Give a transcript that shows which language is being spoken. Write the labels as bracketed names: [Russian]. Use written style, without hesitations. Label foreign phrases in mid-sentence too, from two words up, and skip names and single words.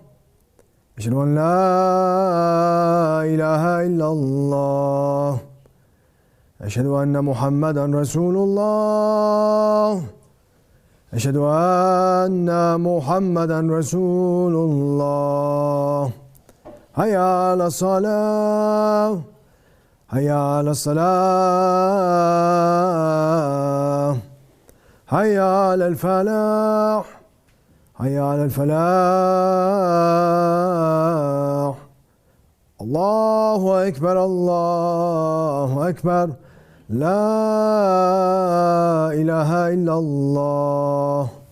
[Arabic] أشهد أن لا إله إلا الله. أشهد أن محمدا رسول الله. أشهد أن محمدا رسول الله. حي على الصلاة. حي على الصلاة. حي على الفلاح حي على الفلاح. الله أكبر الله أكبر. لا إله إلا الله.